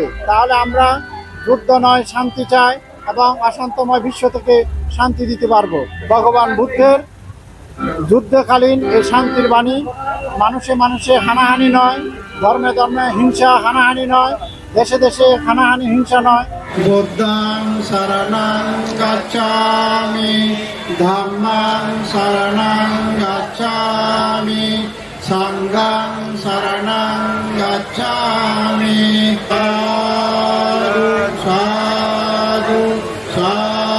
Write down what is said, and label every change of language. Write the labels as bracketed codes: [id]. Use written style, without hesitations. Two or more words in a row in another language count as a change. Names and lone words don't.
[bn] তাহলে আমরা যুদ্ধ নয় শান্তি চাই এবং অশান্তময় বিশ্ব থেকে শান্তি দিতে পারবো। ভগবান বুদ্ধের যুদ্ধকালীন এই শান্তির বাণী। মানুষে মানুষে হানাহানি নয়, ধর্মে ধর্মে হিংসা হানাহানি নয়, দেশে দেশে হানাহানি হিংসা নয়। [pi] বুদ্ধং শরণং গচ্ছামি, ধম্মং শরণং গচ্ছামি, সংঘং শরণং গচ্ছামি। সাধু সাধু সাধু।